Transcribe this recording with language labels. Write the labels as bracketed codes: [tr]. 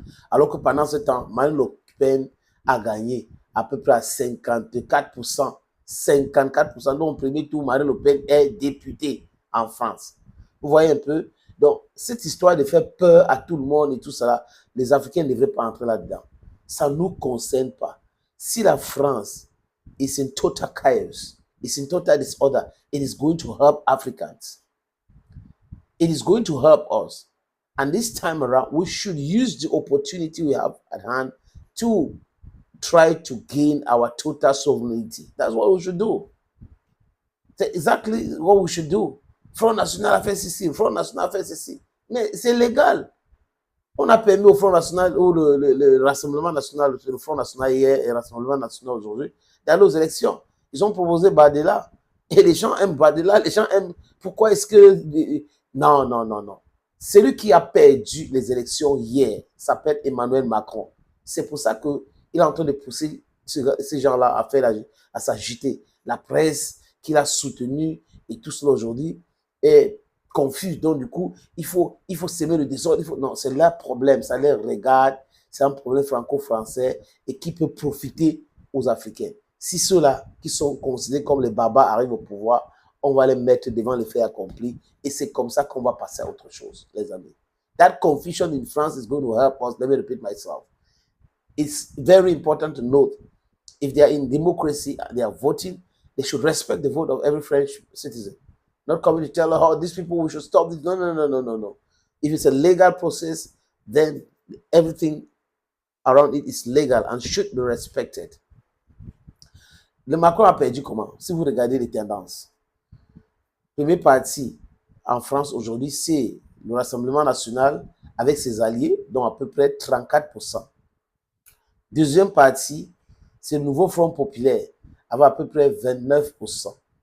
[fr] Alors que pendant ce temps, Marine Le Pen a gagné à peu près à 54%. 54%. Donc, au premier tour, Marine Le Pen est députée en France. Vous voyez un peu? Donc, cette histoire de faire peur à tout le monde et tout ça, les Africains ne devraient pas entrer là-dedans. Ça ne nous concerne pas. Si la France [en] is in total chaos, is in total disorder, it is going to help Africans. It is going to help us. And this time around, we should use the opportunity we have at hand to try to gain our total sovereignty. That's what we should do. That's exactly what we should do. [fr] Front National a fait ceci, Front National a fait ceci. Mais c'est légal. On a permis au Front National, ou le Rassemblement National, le Front National hier et le Rassemblement National aujourd'hui, d'aller aux élections. Ils ont proposé Badela. Et les gens aiment Badela, les gens aiment. Pourquoi est-ce que. Non, non, non, non. Celui qui a perdu les élections hier s'appelle Emmanuel Macron. C'est pour ça qu'il est en train de pousser ces gens-là à faire à s'agiter. La presse qu'il a soutenue et tout cela aujourd'hui est confus. Donc, du coup, il faut s'aimer le désordre. Non, c'est leur problème. Ça les regarde. C'est un problème franco-français et qui peut profiter aux Africains. Si ceux-là qui sont considérés comme les barbares arrivent au pouvoir, on va les mettre devant les faits accomplis. Et c'est comme ça qu'on va passer à autre chose, les amis. [en] That confusion in France is going to help us. Let me repeat myself. It's very important to note, if they are in democracy, they are voting, they should respect the vote of every French citizen. Not coming to tell her, oh, these people, we should stop this. No, no, no, no, no, no. If it's a legal process, then everything around it is legal and should be respected. [fr] Le Macron a perdu comment? Si vous regardez les tendances. Premier parti en France aujourd'hui, c'est le Rassemblement National avec ses alliés, dont à peu près 34%. Deuxième parti, c'est le Nouveau Front Populaire, avec à peu près 29%.